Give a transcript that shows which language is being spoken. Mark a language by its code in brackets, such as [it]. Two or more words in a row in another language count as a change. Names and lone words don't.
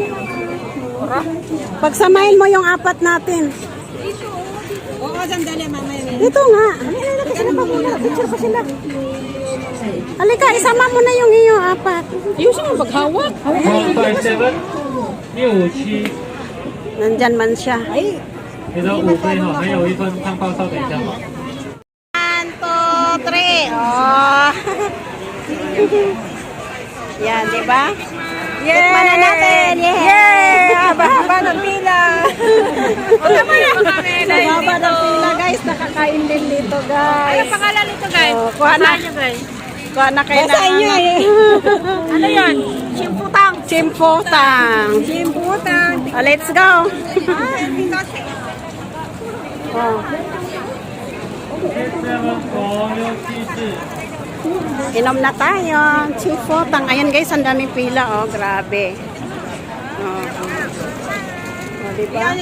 [tl] Pagsamahin mo yung apat natin. Oo, sandali, mamaya. Dito nga. Picture ko sila. Halika, isama mo na yung iyo, apat. Ayusin mo paghawak. [zh] 157 六五七， [tl] Nandyan man siya. [zh] 你的5杯哈，还有一份汤包烧，等一下哈。 [tl] 1, 2, 3. Oh. Yan, di ba? Tikman na natin. Yay! Haba-haba ng pila. Haba ng pila, guys. Nakakain din dito, guys. Pangalan nito, guys. Oh, kuha na. Kuha na kayo na. Ano yan? Chimputang. Chimputang. Chimputang. [en] Oh, let's go. Oh. 7 [tl] Inom na tayo. Chimputang. Ayan, guys. Ang daming pila. Oh, grabe. Oh. Oh, diba?